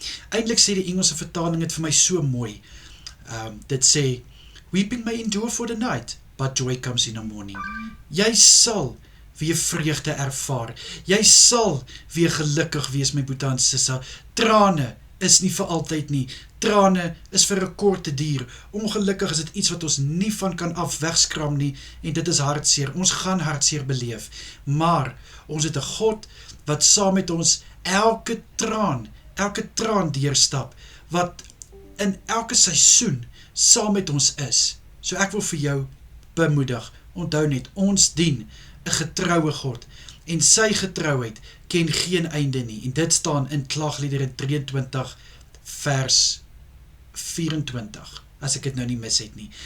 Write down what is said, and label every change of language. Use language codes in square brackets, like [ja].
[af] Eintlik sê die Engelse vertaling het vir my so mooi. Dit sê, [en] weeping may endure for the night, but joy comes in the morning. [af] Jy sal weer vreugde ervaar. Jy sal weer gelukkig wees, my boetie en sissa. Trane is nie vir altyd nie. Trane is vir 'n korte duur. Ongelukkig is dit iets wat ons nie van kan afwegskram nie, en dit is hartseer. Ons gaan hartseer beleef, maar ons het 'n God wat saam met ons elke traan deurstap, wat in elke seisoen saam met ons is. So ek wil vir jou bemoedig, onthou net, ons dien 'n getroue God, en sy getrouheid ken geen einde nie, en dit staan in Klagliedere 23 vers 24, as ek dit nou nie mis het nie.